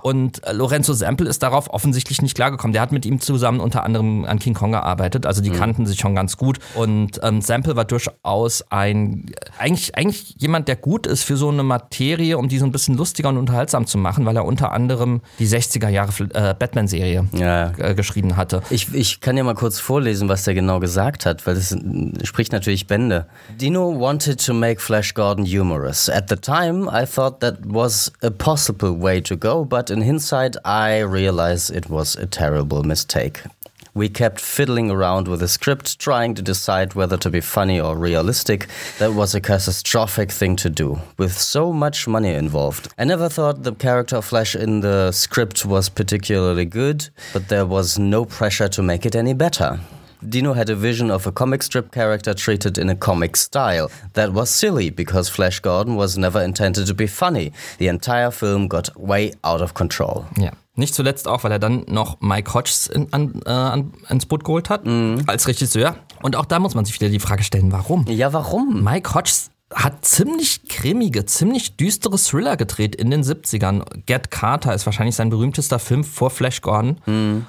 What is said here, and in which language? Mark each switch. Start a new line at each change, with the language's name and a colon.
German: Und Lorenzo Semple ist darauf offensichtlich nicht klargekommen. Der hat mit ihm zusammen unter anderem an King Kong gearbeitet, also die kannten sich schon ganz gut, und Semple war durchaus eigentlich jemand, der gut ist für so eine Materie, um die so ein bisschen lustiger und unterhaltsamer zu machen, weil er unter anderem die 60er Jahre Batman-Serie geschrieben hatte. Ich kann ja mal kurz vorlesen, was der genau gesagt hat, weil das spricht natürlich Bände.
English: Dino wanted to make Flash Gordon humorous. At the time, I thought that was a possible way to go, but in hindsight, I realized it was a terrible mistake. We kept fiddling around with the script, trying to decide whether to be funny or realistic. That was a catastrophic thing to do, with so much money involved. I never thought the character of Flash in the script was particularly good, but there was no pressure to make it any better. Dino had a vision of a comic strip character treated in a comic style. That was silly, because Flash Gordon was never intended to be funny. The entire film got way out of control. Yeah.
German: Nicht zuletzt auch, weil er dann noch Mike Hodges ins Boot geholt hat als Regisseur. Und auch da muss man sich wieder die Frage stellen, warum? Ja, warum? Mike Hodges hat ziemlich cremige, ziemlich düstere Thriller gedreht in den 70ern. Get Carter ist wahrscheinlich sein berühmtester Film vor Flash Gordon.